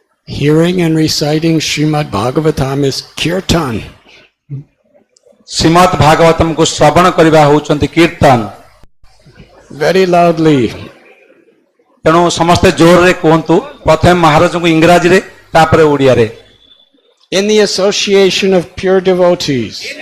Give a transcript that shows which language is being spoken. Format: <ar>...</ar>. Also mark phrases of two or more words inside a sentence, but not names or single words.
<en>Hearing and reciting Srimad Bhagavatam is kirtan.</en> <or>ଶ୍ରୀମଦ୍ ଭାଗବତମକୁ ଶ୍ରବଣ କରିବା ହେଉଛନ୍ତି କୀର୍ତ୍ତନ।</or> <en>Very loudly.</en> <or>ତେଣୁ ସମସ୍ତେ ଜୋରରେ କୁହନ୍ତୁ, ପ୍ରଥମେ ମହାରାଜଙ୍କୁ ଇଂରାଜୀରେ ତାପରେ ଓଡ଼ିଆରେ।</or> <en>In the association of pure devotees.</en>